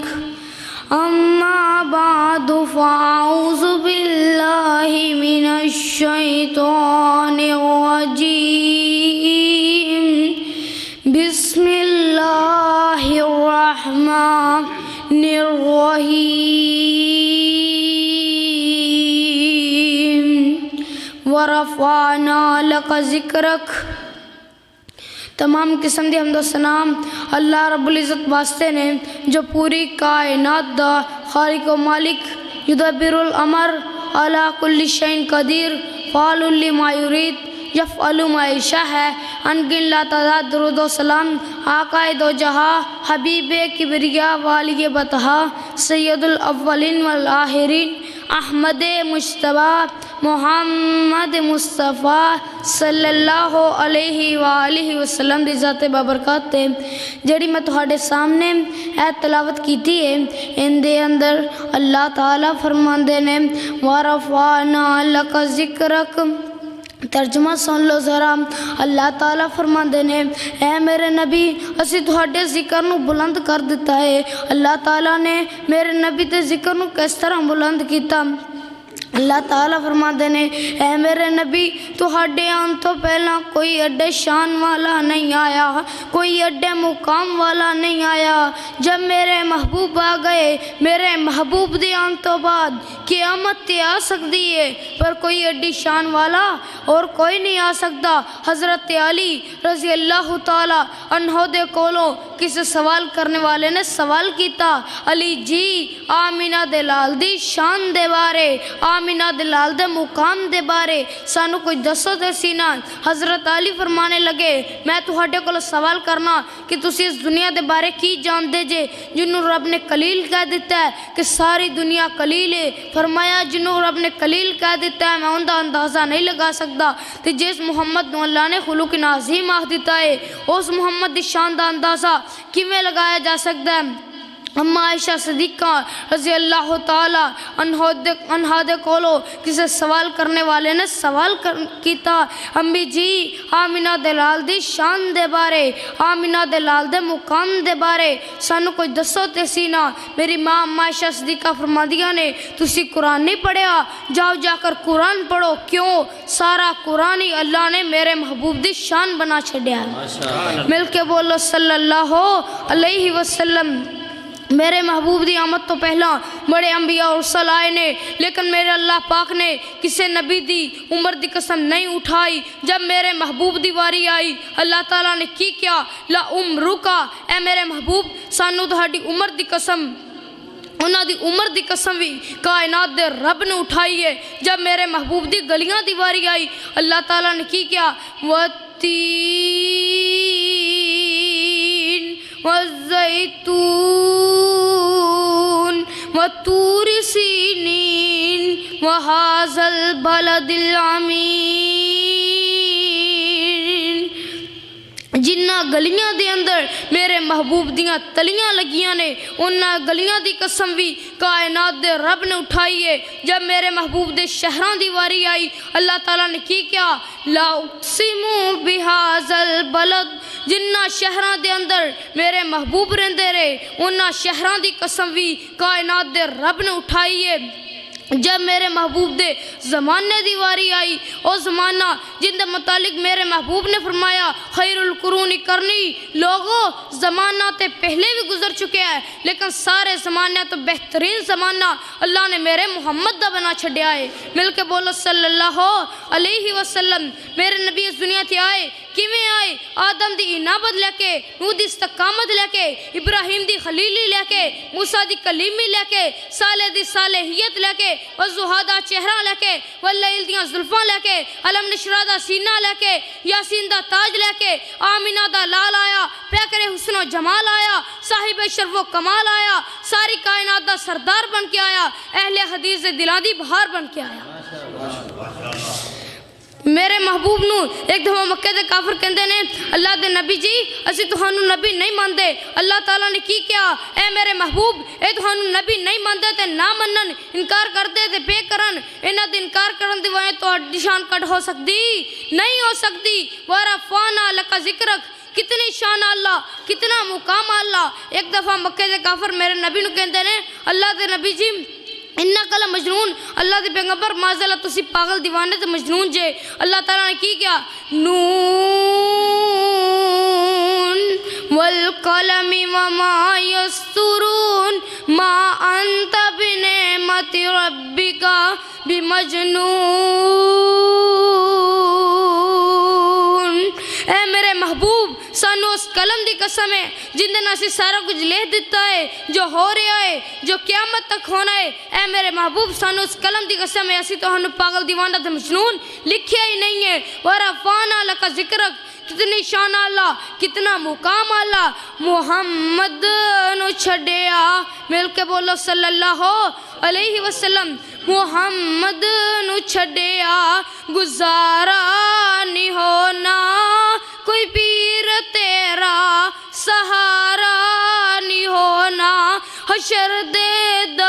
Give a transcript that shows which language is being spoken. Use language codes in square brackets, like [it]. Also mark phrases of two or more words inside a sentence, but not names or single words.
[ar] اما بعد فاعوذ باللہ من الشیطان الرجیم، بسم اللہ الرحمن الرحیم۔ ورفعنا لک ذکرک۔ [pa] تمام قسم دی حمد و ثناء اللہ رب العزت واسطے نے جو پوری کائنات دا خالق و مالک، [ar] یدبر الامر علی کل شیء قدیر، فعال لما یرید، یفعل ما یشاء ہے۔ [pa] ان کی لا تعداد درود و سلام آقا دو جہاں، حبیب کبریا والی بطحا، [ar] سید الاولین والآخرین، [pa] احمد مجتبیٰ محمد مصطفیٰ [ar] صلی اللہ علیہ وآلہ وسلم [pa] دی ذات بابرکات تے جڑی میں تہاڈے سامنے اے تلاوت کیتی ہے، ان دے اندر اللہ تعالیٰ فرماندے نے [ar] وَرَفَعْنَا لَكَ ذِكْرَكَ۔ [pa] ترجمہ سن لو ذرا۔ اللہ تعالیٰ فرماندے نے اے میرے نبی اسی تہاڈے ذکر نو بلند کر دیتا ہے۔ اللہ تعالیٰ نے میرے نبی تے ذکر نو کس طرح بلند کیتا؟ اللہ تعالیٰ فرماندے نے اے میرے نبی تہاڈے آن تو پہلا کوئی ایڈے شان والا نہیں آیا، کوئی ایڈے مقام والا نہیں آیا۔ جب میرے محبوب آ گئے، میرے محبوب دے آن تو بعد قیامت تے آ سکتی ہے، پر کوئی ایڈی شان والا اور کوئی نہیں آ سکتا۔ حضرت علی [ar] رضی اللہ تعالیٰ عنہ [pa] دے کولوں کسی سوال کرنے والے نے سوال کیتا، علی جی آمینہ دے لال دی شان دے بارے، آمینہ دے لال دے مقام دے بارے سانو کوئی دسو دے سینا۔ حضرت علی فرمانے لگے میں تہاڈے کولوں سوال کرنا کہ تسی اس دنیا دے بارے کی جان دے جے جنہوں رب نے کلیل کہہ دیتا ہے کہ ساری دنیا کلیل ہے؟ فرمایا جنہوں رب نے کلیل کہہ دیتا ہے میں ان دا اندازہ نہیں لگا سکتا، تے جس محمد نو اللہ نے [ar] خلوق عظیم [pa] آخ دیتا ہے اس محمد دی شان دا اندازہ کیویں لگایا جا سکتا ہے؟ اما عائشہ صدیقہ [ar] رضی اللہ تعالیٰ عنہا [pa] دے کولو کسی سوال کرنے والے نے سوال کیتا، امی جی آمینہ دے لال دی شان دے بارے، آمینہ دے لال دے مقام دے بارے سانو کوئی دسو تے سینا۔ میری ماں اما عائشہ صدیقہ فرمادیاں نے تسی قرآن نہیں پڑھیا، جاؤ جا کر قرآن پڑھو۔ کیوں؟ سارا قرآن ہی اللہ نے میرے محبوب دی شان بنا چھڑیا ہے۔ مل کے بولو [ar] صلی اللہ علیہ وسلم۔ [pa] میرے محبوب دی آمد تو پہلا بڑے انبیاء اور رسول آئے نے، لیکن میرے اللہ پاک نے کسی نبی دی عمر دی قسم نہیں اٹھائی۔ جب میرے محبوب دی واری آئی اللہ تعالیٰ نے کی کیا؟ [ar] لا عمرکا، [pa] اے میرے محبوب سانو تہاڈی عمر دی قسم، انہاں دی عمر دی قسم بھی کائنات دے رب نے اٹھائی ہے۔ جب میرے محبوب دی گلیاں دی واری آئی اللہ تعالیٰ نے کی کیا؟ [ar] وَالتِّينِ وَالزَّيْتُونِ وَطُورِ سِینِین وَهَٰذَا الْبَلَدِ الْأَمِینِ۔ [pa] جنہ گلیاں دے اندر میرے محبوب دیاں تلیاں لگیاں نے انہاں گلیاں دی قسم بھی کائنات دے رب نے اٹھائی ہے۔ جب میرے محبوب دے شہران دی واری آئی اللہ تعالیٰ نے کی کیا؟ [ar] لا اقسم بہذا البلد، [pa] جنہ شہران دے اندر میرے محبوب رہندے رہے انہاں شہران دی قسم بھی کائنات دے رب نے اٹھائی ہے۔ جب میرے محبوب دے زمانے دی واری آئی او زمانہ جن دے متعلق میرے محبوب نے فرمایا [ar] خیر القرون کرنی، [pa] لوگوں زمانہ تے پہلے بھی گزر چکے ہیں لیکن سارے زمانے تو بہترین زمانہ اللہ نے میرے محمد دا بنا چھڑیا ہے۔ مل کے بولو [ar] صلی اللہ علیہ وسلم۔ [pa] میرے نبی اس دنیا تھی آئے کیویں آئے آدم دی انابت لے کے نوح دی استقامت لے کے ابراہیم دی خلیلی لے کے موسیٰ دی کلیمی لے کے صالح دی صالحیت لے کے والضحیٰ دا چہرہ لے کے واللیل دیاں زلفاں لے کے علم نشرہ دا سینہ لے کے یاسین دا تاج لے کے آمینہ دا لال آیا پیکر حسن و جمال آیا صاحب شرف و کمال آیا ساری کائنات دا سردار بن کے آیا اہل حدیث دلان دی بہار بن کے آیا میرے محبوب نو ایک دفعہ مکہ دے کافر کہندے نے اللہ دے نبی جی اسی تہانوں نبی نہیں ماندے اللہ تعالیٰ نے کی کیا اے میرے محبوب اے تہانوں نبی نہیں ماندے تے نہ منن انکار کر دے تے پے کرن انہاں دے انکار کرن دی وجہ تہاڈی شان کٹ ہو سکتی نہیں ہو سکتی [ar] ورفعنا لک ذکرک [pa] کتنی شان اللہ کتنا مقام اللہ ایک دفعہ مکہ دے کافر میرے نبی نو کہندے نے اللہ دے نبی جی [ar] انکا لمجنون [pa] اللہ دے پیغمبر معذالہ تسی پاگل دیوانے تے مجنون جے اللہ تعالیٰ نے کی کیا نون [ar] والقلم وما یسطرون ما انت بنعمت ربک بمجنون [pa] اے میرے محبوب سانو اس قلم دی قسم ہے جن دن اسی سارا کچھ لے دیتا ہے جو ہو رہا ہے جو قیامت تک ہونا ہے اے میرے محبوب سانو اس قلم دی قسم ہے اسی تو ہنو پاگل دیوانہ تے مجنون لکھیا ہی نہیں ہے [ar] ورفعنا لک ذکرک [pa] کتنی شان اللہ کتنا مقام اللہ محمد نو چھڑیا مل کے بولو [ar] صلی اللہ علیہ وسلم [pa] محمد نو چھڑیا گزارا نہیں ہونا کوئی پیر تیرا سہارا نہیں ہونا حشر دے